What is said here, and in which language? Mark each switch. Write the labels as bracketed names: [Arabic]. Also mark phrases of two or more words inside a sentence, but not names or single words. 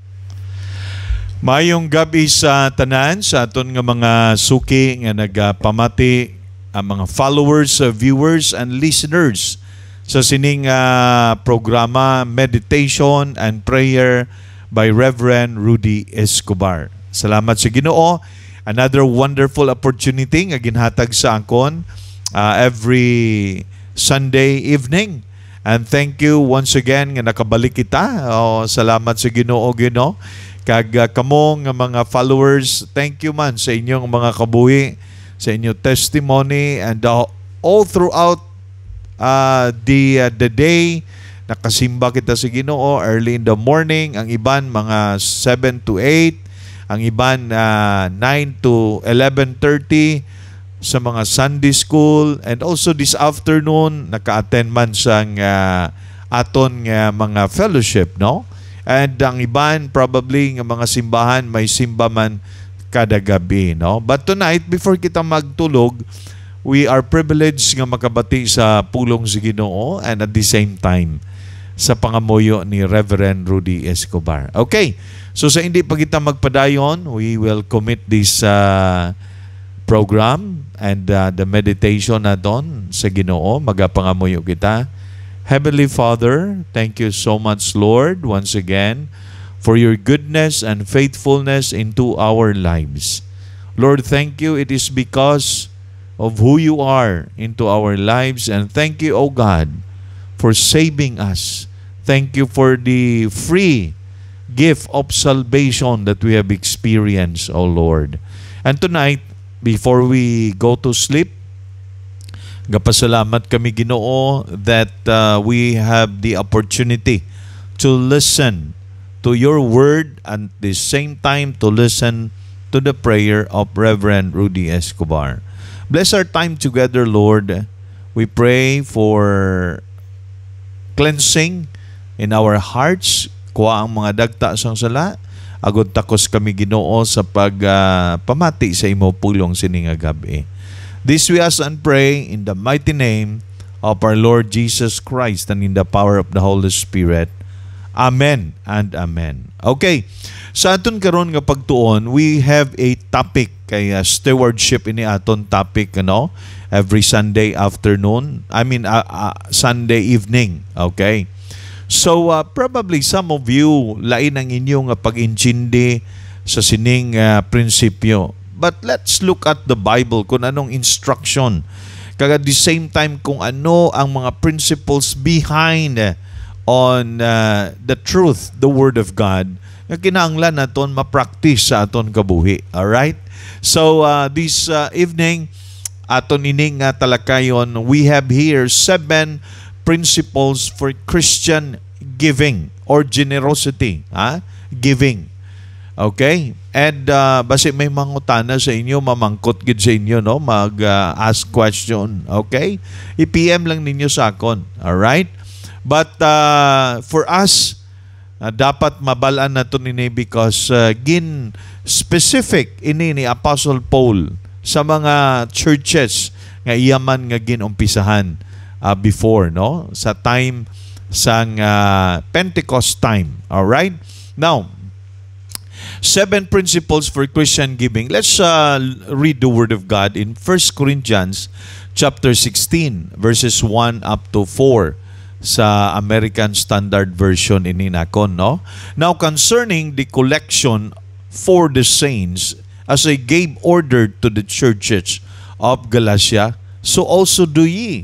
[Hiligaynon] Mayong gabi sa tanan sa aton nga mga suki nga nagpamati ang mga [English] followers, viewers and listeners [Hiligaynon] sa sining programa Meditation and Prayer by Reverend Rudy Escobar. Salamat sa Ginoo. [English] Another wonderful opportunity [Hiligaynon] nga ginhatag sa angkon [English] every Sunday evening. And thank you once again [Hiligaynon] nga nakabalik kita. Salamat sa Ginoo, Ginoo. Kag kamo nga mga followers, [English] thank you [Hiligaynon] man sa inyong mga kabuhi, sa inyong testimony, [English] and all throughout the day. [Hiligaynon] Nakasimba kita sa Ginoo [English] early in the morning, [Hiligaynon] ang iban mga 7 to 8, ang iban 9 to 11:30 sa mga [English] Sunday school, and also this afternoon [Hiligaynon] naka-attend man sang aton nga mga fellowship, no? And ang iban probably nga mga simbahan may simba man kada gabi, no? [English] But tonight, before [Hiligaynon] kita magtulog, [English] we are privileged [Hiligaynon] nga makabati sa pulong sa Ginoo, [English] and at the same time [Hiligaynon] sa pangamuyo ni [English] Reverend Rudy Escobar. [Hiligaynon] Okay, so sa hindi pa kita magpadayon, [English] we will commit this program and the meditation [Hiligaynon] na doon sa Ginoo. Magapangamuyo kita. [English] Heavenly Father, thank you so much, Lord, once again, for your goodness and faithfulness into our lives. Lord, thank you. It is because of who you are into our lives. And thank you, O God, for saving us. Thank you for the free gift of salvation that we have experienced, O Lord. And tonight, before we go to sleep, [Hiligaynon] gapasalamat kami, Ginoo, [English] that we have the opportunity to listen to your word and at the same time to listen to the prayer of Reverend Rudy Escobar. Bless our time together, Lord. We pray for cleansing in our hearts. [Hiligaynon] Kuha ang mga dagta sang sala. Agod takos kami, Ginoo, sa pagpamati sa imo pulong sining gabi. [English] This we ask and pray in the mighty name of our Lord Jesus Christ and in the power of the Holy Spirit. Amen and amen. [Hiligaynon] Okay, sa aton karon nga pagtuon, [English] we have a topic [Hiligaynon] kay stewardship ini aton topic, [English] every Sunday afternoon. Sunday evening. Okay. So probably some of you [Hiligaynon] lain ang inyong pag-intindi sa sining prinsipyo. [English] But let's look at the Bible [Hiligaynon] kung anong [English] instruction. Kag at the same time [Hiligaynon] kung ano ang mga [English] principles behind on the truth, the Word of God, [Hiligaynon] nga kinahanglan naton ma-practice sa aton kabuhi. [English] Alright? So this evening, [Hiligaynon] aton ining talakayon, [English] we have here 7 principles for Christian giving or generosity. [Hiligaynon] Giving. Okay? And basi may mangutana sa inyo, mamangkot gid sa inyo, [English] mag-ask question. Okay? [Hiligaynon] I-PM lang ninyo sa akon. [English] Alright? But for us, [Hiligaynon] dapat mabalaan nato ini because gin specific ini ni Apostle Paul sa mga churches nga iyaman nga ginumpisahan before, sa time sang Pentecost time. [English] All right? Now, 7 principles for Christian giving. Let's read the Word of God in 1 Corinthians chapter 16 verses 1 up to 4 sa American Standard Version [Hiligaynon] ini nakon, [English] Now, concerning the collection for the saints, as I gave order to the churches of Galatia, so also do ye.